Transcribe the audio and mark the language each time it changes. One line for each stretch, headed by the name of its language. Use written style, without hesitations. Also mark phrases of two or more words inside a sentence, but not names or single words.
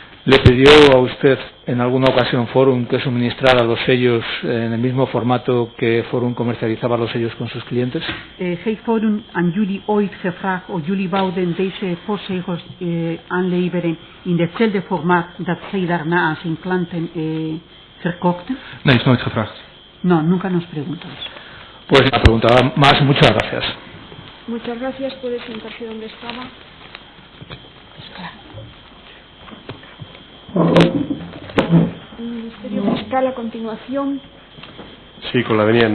Spanish: ¿Le pidió a usted en alguna ocasión Forum que suministrara los sellos en el mismo formato que Forum comercializaba los sellos con sus clientes?
Dutch: Heeft Forum aan jullie ooit gevraagd of jullie wouden deze postzegels aanleveren in hetzelfde formaat dat zij daarna aan zijn klanten verkochten? Nee, is nooit gevraagd.
Spanish: No, nunca nos preguntó eso. Pues la preguntaba más. Muchas gracias. Muchas gracias. ¿Puede sentarse donde estaba? El Ministerio Fiscal, a continuación. Sí, con la venia.